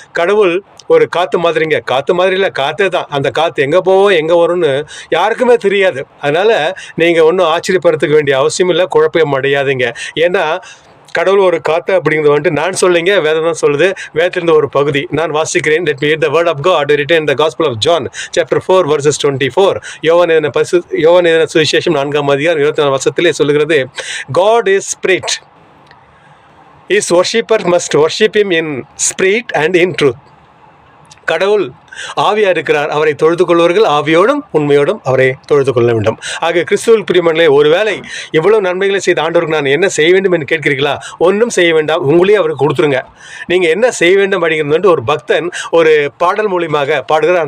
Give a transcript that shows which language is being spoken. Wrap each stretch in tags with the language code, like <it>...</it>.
<ta>கடவுள் ஒரு காற்று மாதிரிங்க. காற்று மாதிரி இல்லை, காற்றே தான். அந்த காற்று எங்கே போவோம் எங்கே வரும்னு யாருக்குமே தெரியாது. அதனால் நீங்கள் ஒன்றும் ஆச்சரியப்படுறதுக்கு வேண்டிய அவசியம் இல்லை, குழப்பம் அடையாதீங்க. ஏன்னா கடவுள் ஒரு காற்று அப்படிங்கிறது வந்துட்டு நான் சொல்லிங்க, வேதம் தான் சொல்லுது. வேதத்திலிருந்து ஒரு பகுதி நான் வாசிக்கிறேன்.</ta> <en>Let me read the word of God written in the Gospel of John chapter 4 verses 24.</en> <ta>யோவான் எழுதின சுவிசேஷம் 4ஆம் அதிகாரம் 24 வசனத்திலே சொல்லுகிறது,</ta> <en>God is spirit. His worshipper must worship him in spirit and in truth.</en> <ta>கடவுள் ஆவியா இருக்கிறார். அவரை தொழுது கொள்வர்கள் ஆவியோடும் உண்மையோடும் அவரை தொழுது கொள்ள வேண்டும். ஆக கிறிஸ்துவில் பிரியமானவர்களே, ஒருவேளை இவ்வளவு நன்மைகளை செய்த ஆண்டவருக்கு நான் என்ன செய்ய வேண்டும் என்று கேட்கிறீர்களா? ஒன்றும் செய்ய வேண்டாம், உங்களையே அவருக்கு கொடுத்துருங்க. நீங்கள் என்ன செய்ய வேண்டும் அப்படிங்கிறது வந்து ஒரு பக்தன் ஒரு பாடல் மூலியமாக பாடுகிறார்.</ta>